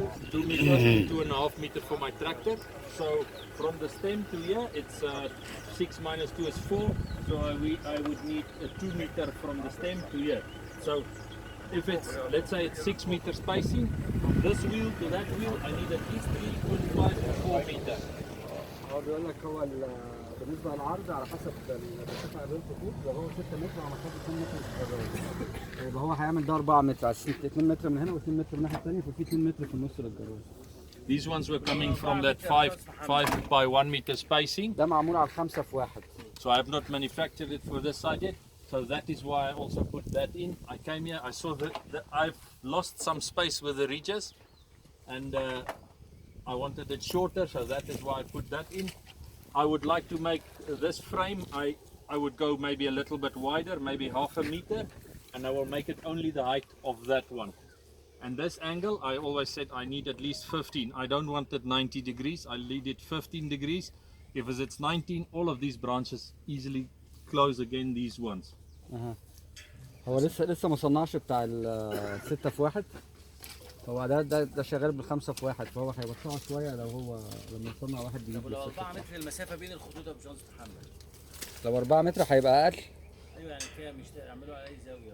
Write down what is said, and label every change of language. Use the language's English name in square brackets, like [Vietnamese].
[English] 2 meters and 2.5 meters for my tractor. So from the stem to here it's 6 minus 2 is 4. So I would need a 2 meter from the stem to here. So if it's, let's say it's 6 meter spacing, from this wheel to that wheel I need at least 3.5 to 4 meters. [Arabic] هو بيقول لك هو بالنسبة للعرض على حسب المسافة ما بين الخطوط لو هو 6 متر على مسافة 2 متر للجراج. يبقى هو هيعمل ده 4 متر على 2 متر من هنا و2 متر من الناحية الثانية ففي 2 متر في النص للجراج. [English] These ones were coming from that 5 by 1 meter spacing. [Arabic] ده معمول على 5 في 1. [English] So I have not manufactured it for this side yet. So that is why I also put that in. I came here, I saw that I've lost some space with the ridges, and I wanted it shorter, so that is why I put that in. I would like to make this frame, I would go maybe a little bit wider, maybe half a meter, and I will make it only the height of that one. And this angle, I always said I need at least 15. I don't want it 90 degrees, I need it 15 degrees. If it's 19, all of these branches easily close again these ones. [Arabic] هو لسه ما صنعش بتاع الستة في واحد. هو ده شغال بالخمسة في واحد، فهو هيبقى صعب شوية لما يصنع واحد جديد. طب لو 4 متر المسافة بين الخطوط يا باشمهندس محمد. لو 4 متر هيبقى أقل. ايوه يعني كده مش هيعملوا على اي زاوية.